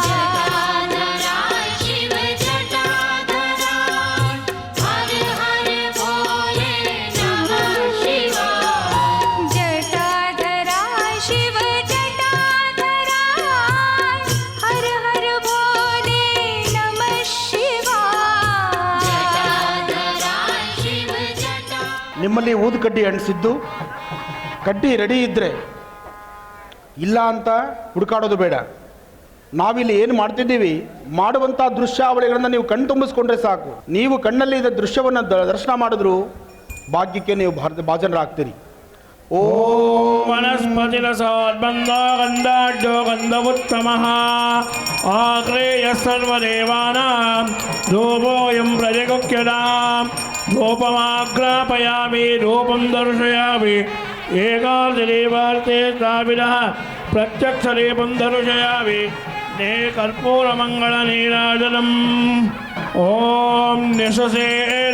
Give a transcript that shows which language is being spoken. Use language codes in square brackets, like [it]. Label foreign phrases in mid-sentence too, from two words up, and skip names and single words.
[hi] जटाधरा शिव जटाधरा हर हर भोले नमः शिवाय। जटाधरा शिव जटाधरा हर हर भोले नमः शिवाय। जटाधरा शिव जटा। [kn] ನಿಮ್ಮಲ್ಲಿ ಊದು ಕಡ್ಡಿ ಅಂಟಿಸಿದ್ದು ಕಡ್ಡಿ ರೆಡಿ ಇದ್ದರೆ ಇಲ್ಲ ಅಂತ ಹುಡುಕಾಡೋದು ಬೇಡ. ನಾವಿಲ್ಲಿ ಏನು ಮಾಡ್ತಿದ್ದೀವಿ, ಮಾಡುವಂಥ ದೃಶ್ಯಾವಳಿಗಳನ್ನು ನೀವು ಕಣ್ಣು ತುಂಬಿಸ್ಕೊಂಡ್ರೆ ಸಾಕು. ನೀವು ಕಣ್ಣಲ್ಲಿ ಇದ್ದ ದೃಶ್ಯವನ್ನು ದರ್ಶನ ಮಾಡಿದ್ರು ಭಾಗ್ಯಕ್ಕೆ ನೀವು ಭಾಜನರಾಗ್ತೀರಿ. [sa] वनस्पतिरसोद्बन्धो गन्धाढ्यो गन्धवुत्तमः आग्रेय सर्वदेवानां धूपोऽयं प्रजगुह्यतां धूपमाग्रापयामि धूपं दर्शयामि एकादशदेवार्थे स्थापितः प्रत्यक्षदीपं दर्शयामि ने कर्पूरमङ्गलनीराजनम् ओम निशसेन